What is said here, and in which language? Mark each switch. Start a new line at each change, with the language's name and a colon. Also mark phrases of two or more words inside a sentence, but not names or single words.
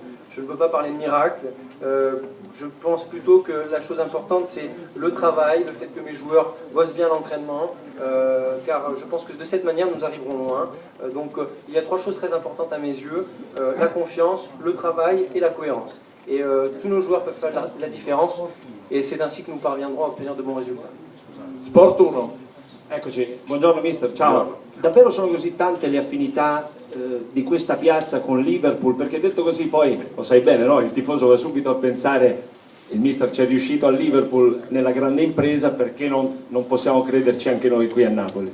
French: Je ne veux pas parler de miracles. Je pense plutôt que la chose importante, c'est le travail, le fait que mes joueurs bossent bien l'entraînement, car je pense que de cette manière, nous arriverons loin. Donc, il y a trois choses très importantes à mes yeux, la confiance, le travail et la cohérence. Et tous nos joueurs peuvent faire la différence, et c'est ainsi que nous parviendrons à obtenir de bons résultats. Sport 1.
Italian: Eccoci, buongiorno mister, ciao. Davvero sono così tante le affinità di questa piazza con Liverpool? Perché detto così poi, lo sai bene, no? Il tifoso va subito a pensare il mister ci è riuscito a Liverpool nella grande impresa, perché non possiamo crederci anche noi qui a Napoli?